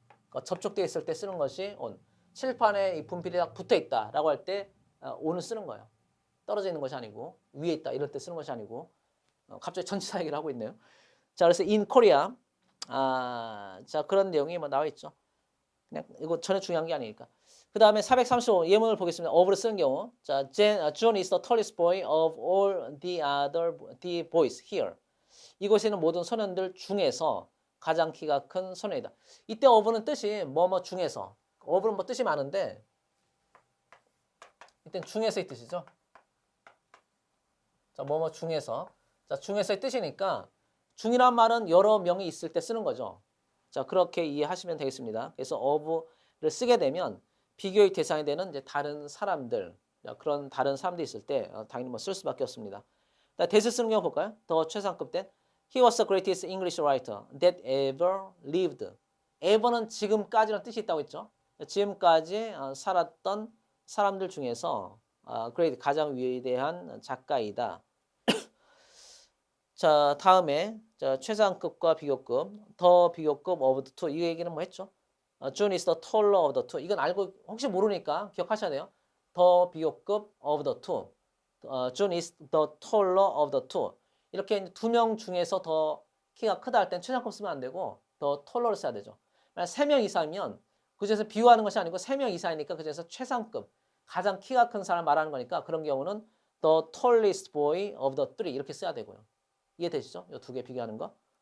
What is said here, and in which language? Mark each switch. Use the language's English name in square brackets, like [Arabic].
[Korean] 그러니까 접촉되어 있을 때 쓰는 것이 on. 칠판에 이 분필이 딱 붙어 있다라고 할 때 on을 쓰는 거예요. 떨어져 있는 것이 아니고 위에 있다 이럴 때 쓰는 것이 아니고, 갑자기 전치사 얘기를 하고 있네요. 자, 그래서 in Korea, 자, 그런 내용이 뭐 나와 있죠. 그냥 이거 전혀 중요한 게 아니니까. 그 다음에 435 예문을 보겠습니다. of를 쓰는 경우, 자, [English] John is the tallest boy of all the boys here. [Korean] 이곳에는 모든 소년들 중에서 가장 키가 큰 소년이다. 이때 of는 뜻이 뭐뭐 중에서, of는 뭐 뜻이 많은데 이때 중에서의 뜻이죠. 자, 뭐뭐 중에서. 자, 중에서의 뜻이니까 중이란 말은 여러 명이 있을 때 쓰는 거죠. 자, 그렇게 이해하시면 되겠습니다. 그래서 of를 쓰게 되면 비교의 대상이 되는 이제 다른 사람들, 그런 다른 사람들이 있을 때 당연히 뭐 쓸 수밖에 없습니다. 대수 쓰는 경우 볼까요? 더 최상급 때 [English] He was the greatest English writer that ever lived. [Korean] ever는 지금까지라는 뜻이 있다고 했죠. 지금까지 살았던 사람들 중에서 great, 가장 위대한 작가이다. 자, 다음에 자, 최상급과 비교급, 더 비교급 of the two. 이 얘기는 뭐 했죠? [English] June is the taller of the two. [Korean] 이건 알고, 혹시 모르니까 기억하셔야 돼요. 더 비교급 [English] of the two. June is the taller of the two. [Korean] 이렇게 두 명 중에서 더 키가 크다 할 땐 최상급 쓰면 안 되고 더 털러를 써야 되죠. 만약 3명 이상이면 그중에서 비교하는 것이 아니고 3명 이상이니까 그중에서 최상급, 가장 키가 큰 사람 말하는 거니까, 그런 경우는 [English] the tallest boy of the three [Korean] 이렇게 써야 되고요. 이해되시죠? 이 두 개 비교하는 거.